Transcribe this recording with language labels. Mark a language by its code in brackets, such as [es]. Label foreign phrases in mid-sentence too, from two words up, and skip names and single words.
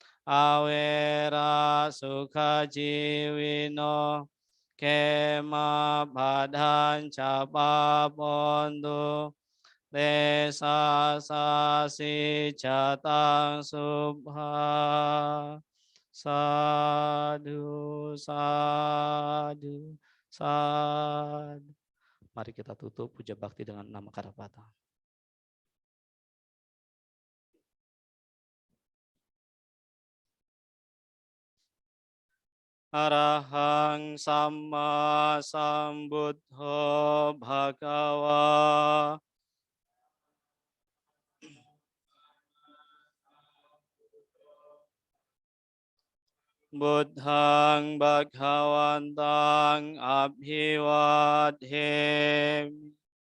[pi] awera sukha jiwino kema badhan capapontu desa sasi jatang subha sadu sadu sadu. [id] Mari kita tutup puja bakti dengan [pi] nama Karapata. Arahang Samma Sambuddho Bhagava Buddhang Bhagavantang Abhivadhem.